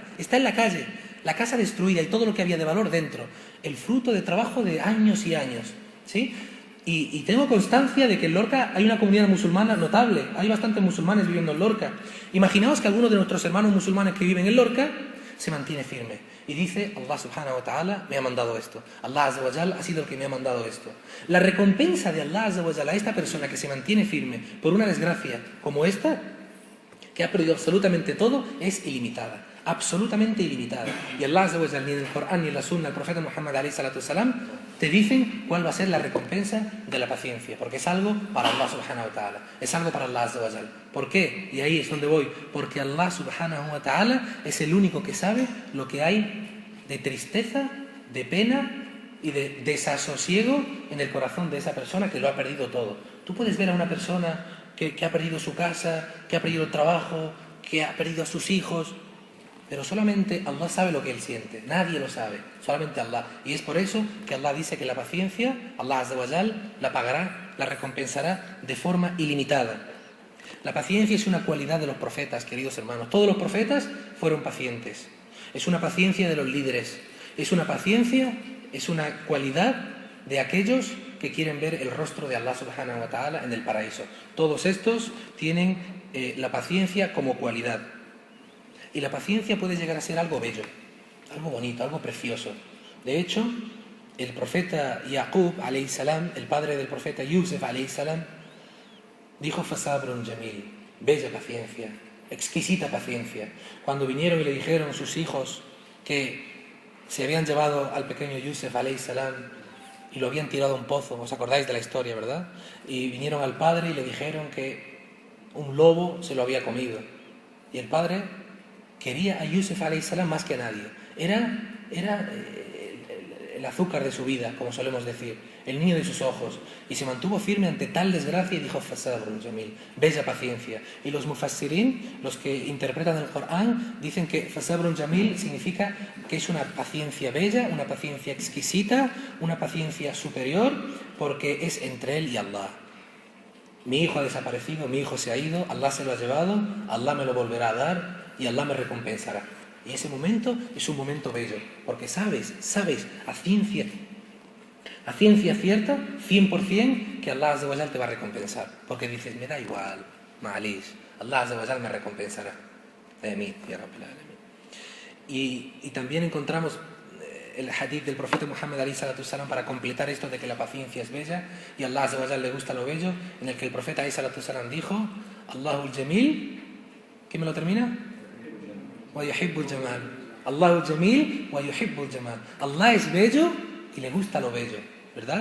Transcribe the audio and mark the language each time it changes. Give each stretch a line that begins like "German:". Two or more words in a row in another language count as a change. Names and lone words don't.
Spanish: Está en la calle, la casa destruida y todo lo que había de valor dentro. El fruto de trabajo de años y años. ¿Sí? Y tengo constancia de que en Lorca hay una comunidad musulmana notable. Hay bastantes musulmanes viviendo en Lorca. Imaginaos que alguno de nuestros hermanos musulmanes que viven en Lorca se mantiene firme y dice,
Arabic: الله سبحانه وتعالى
Spanish: me ha mandado esto,
Arabic: الله عز وجل
Spanish: ha sido el que me ha mandado esto. La recompensa de
Arabic: الله عز وجل
Spanish: a esta persona que se mantiene firme por una desgracia como esta, que ha perdido absolutamente todo, es ilimitada, absolutamente ilimitada.
Arabic: Y الله عز وجل,
Spanish: ni en el Corán ni en la Sunna, el profeta Muhammad
Arabic: عليه الصلاة السلام,
Spanish: te dicen cuál va a ser la recompensa de la paciencia, porque es algo para
Arabic: الله سبحانه وتعالى,
Spanish: es algo para
Arabic: الله عز وجل.
Spanish: ¿Por qué? Y ahí es donde voy, porque
Arabic: الله سبحانه وتعالى
Spanish: es el único que sabe lo que hay de tristeza, de pena y de desasosiego en el corazón de esa persona que lo ha perdido todo. Tú puedes ver a una persona que ha perdido su casa, que ha perdido el trabajo, que ha perdido a sus hijos, pero solamente Allah sabe lo que él siente, nadie lo sabe, solamente Allah. Y es por eso que Allah dice que la paciencia,
Arabic: الله عز وجل,
Spanish: la pagará, la recompensará de forma ilimitada. La paciencia es una cualidad de los profetas, queridos hermanos. Todos los profetas fueron pacientes. Es una paciencia de los líderes. Es una paciencia, es una cualidad de aquellos que quieren ver el rostro de
Arabic: الله سبحانه وتعالى
Spanish: en el paraíso. Todos estos tienen la paciencia como cualidad. Y la paciencia puede llegar a ser algo bello, algo bonito, algo precioso. De hecho, el profeta Yaqub
Arabic: عليه السلام,
Spanish: el padre del profeta Yusuf
Arabic: عليه السلام,
Spanish: dijo
Arabic: فصبر جميل,
Spanish: bella paciencia, exquisita paciencia. Cuando vinieron y le dijeron sus hijos que se habían llevado al pequeño Yusuf
Arabic: عليه السلام
Spanish: y lo habían tirado a un pozo, os acordáis de la historia, ¿verdad? Y vinieron al padre y le dijeron que un lobo se lo había comido. Y el padre quería a Yusuf
Arabic: عليه السلام
Spanish: más que a nadie. Era el azúcar de su vida, como solemos decir, el niño de sus ojos, y se mantuvo firme ante tal desgracia y dijo
Arabic: فصبر جميل,
Spanish: bella paciencia. Y los mufassirin, los que interpretan el Corán, dicen que
Arabic: فصبر جميل
Spanish: significa que es una paciencia bella, una paciencia exquisita, una paciencia superior, porque es entre él y Allah. Mi hijo ha desaparecido, mi hijo se ha ido, Allah se lo ha llevado, Allah me lo volverá a dar y Allah me recompensará. Y ese momento es un momento bello, porque sabes a ciencia cierta, 100%, que
Arabic: الله عز وجل
Spanish: te va a recompensar. Porque dices, me da igual,
Arabic: معليش، الله عز وجل
Spanish: me recompensará.
Arabic: Amén, يا رب العالمين.
Spanish: Y también encontramos el hadith del profeta Muhammad
Arabic: عليه الصلاة السلام
Spanish: para completar esto de que la paciencia es bella y a
Arabic: الله عز وجل
Spanish: le gusta lo bello, en el que el profeta
Arabic: عليه الصلاة السلام
Spanish: dijo:
Arabic: الله جميل,
Spanish: ¿quién me lo termina?
Arabic: ويحب الجمال. الله جميل ويحب الجمال.
Spanish: Allah es bello y le gusta lo bello, ¿verdad?